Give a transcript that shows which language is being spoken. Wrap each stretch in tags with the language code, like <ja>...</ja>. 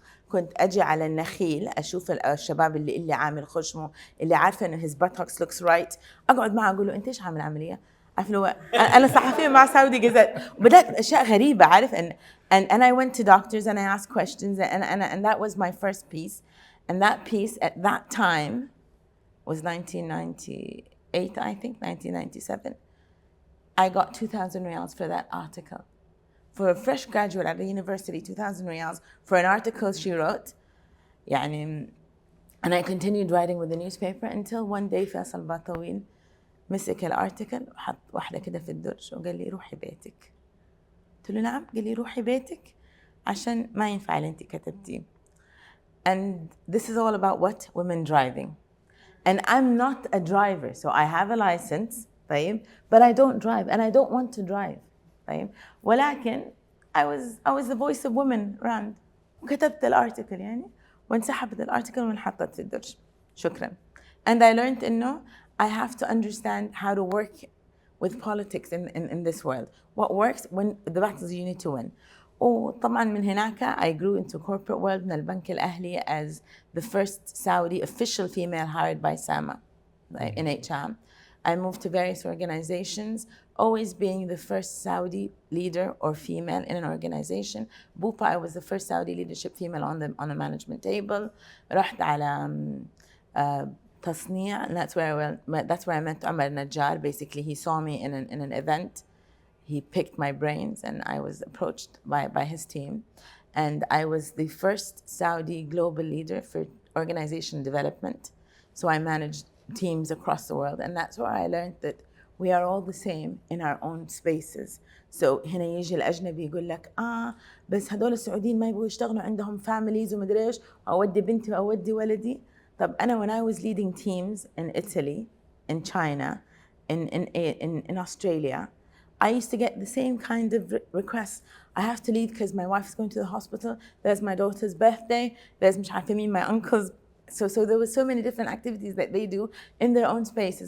<ar>كنت أجي على النخيل أشوف الشباب اللي عامل خشمه اللي عارفة إنه</ar> <en>his buttocks looks right</en> <ar>أقعد معه أقول له أنت إيش عامل عملية؟ عارف لو أنا صحفية مع سعودي جزات بدأت أشياء غريبة عارف</ar> <en>and I went to doctors and I asked questions and that was my first piece and that piece at that time was 1998 I think 1997 I got 2,000 riyals for that article. For a fresh graduate at the university, 2,000 riyals for an article she wrote.</en> <ar>يعني,</ar> <en>and I continued writing with the newspaper until one day</en> <ar>فيصل باطويل مسك الارتكل وحط واحدة كده في الدرج وقال لي روحي بيتك. قلت له نعم. قال لي روحي بيتك عشان ما ينفع اللي انت كتبتيه.</ar> <en>And this is all about what? Women driving. And I'm not a driver, so I have a license, طيب, but I don't drive and I don't want to drive.</en> <ar>طيب ولكن</ar> <en>I was the voice of women around</en> <ar>وكتبت الارتكل يعني وانسحبت الارتكل وانحطت في الدرج. شكرا.</ar> <en>And I learned إنه I have to understand how to work with politics in this world. What works when the battles you need to win.</en> <ar>وطبعا من هناك</ar> <en>I grew into corporate world</en> <ar>من البنك الأهلي</ar> <en>as the first Saudi official female hired by SAMA in HR. I moved to various organizations, always being the first Saudi leader or female in an organization. Bupa, I was the first Saudi leadership female on the management table.</en> <ar>رحت على تصنيع,</ar> <en>and that's where I met Omar Najjar. Basically, he saw me in an event. He picked my brains, and I was approached by his team. And I was the first Saudi global leader for organization development. So I managed teams across the world, and that's where I learned that we are all the same in our own spaces.</en> <ar>So هنا يجي الأجنبي يقول لك بس هدول السعوديين ما يبغوا يشتغلوا عندهم families ومدري إيش أودي بنتي وأودي ولدي. طب أنا</ar> <en>when I was leading teams in Italy, in China, in Australia, I used to get the same kind of requests. I have to leave because my wife is going to the hospital. There's my daughter's birthday. There's</en> <ar>مش عارفة مين</ar> <en>my uncle's. So there were so many different activities that they do in their own spaces.</en>